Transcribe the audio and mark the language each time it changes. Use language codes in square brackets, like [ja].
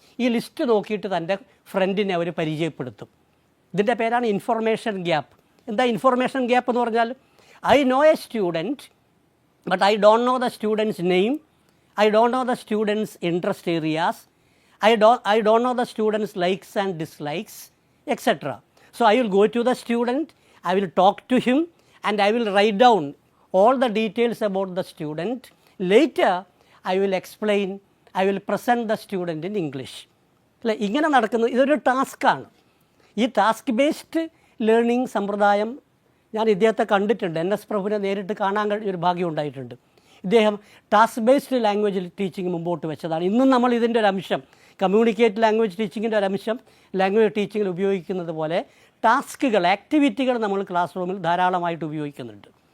[ml] ഈ ലിസ്റ്റ് നോക്കിയിട്ട് തൻ്റെ ഫ്രണ്ടിനെ അവർ പരിചയപ്പെടുത്തും. ഇതിൻ്റെ പേരാണ് ഇൻഫർമേഷൻ ഗ്യാപ്പ്. എന്താ ഇൻഫർമേഷൻ ഗ്യാപ്പ് എന്ന് പറഞ്ഞാൽ? [en] I know a student but I don't know the student's name, I don't know the student's interest areas, I don't know the student's likes and dislikes, etcetera. So I will go to the student, I will talk to him and I will write down all the details about the student. Later I will explain, I will present the student in English. [ml] അല്ലേ, ഇങ്ങനെ നടക്കുന്നത് ഇതൊരു ടാസ്ക്കാണ്. ഈ task based learning സമ്പ്രദായം ഞാൻ ഇദ്ദേഹത്തെ കണ്ടിട്ടുണ്ട്. NS പ്രഭുവിനെ നേരിട്ട് കാണാൻ ഒരു ഭാഗ്യം ഉണ്ടായിട്ടുണ്ട്. ഇദ്ദേഹം ടാസ്ക് ബേസ്ഡ് ലാംഗ്വേജ് ടീച്ചിങ് മുമ്പോട്ട് വെച്ചതാണ്. ഇന്നും നമ്മൾ ഇതിൻ്റെ ഒരു അംശം, കമ്മ്യൂണിക്കേറ്റ് ലാംഗ്വേജ് ടീച്ചിങ്ങിൻ്റെ ഒരു അംശം ലാംഗ്വേജ് ടീച്ചിങ്ങിൽ ഉപയോഗിക്കുന്നത് പോലെ ടാസ്കുകൾ, ആക്ടിവിറ്റികൾ നമ്മൾ ക്ലാസ് റൂമിൽ ധാരാളമായിട്ട് ഉപയോഗിക്കുന്നുണ്ട്.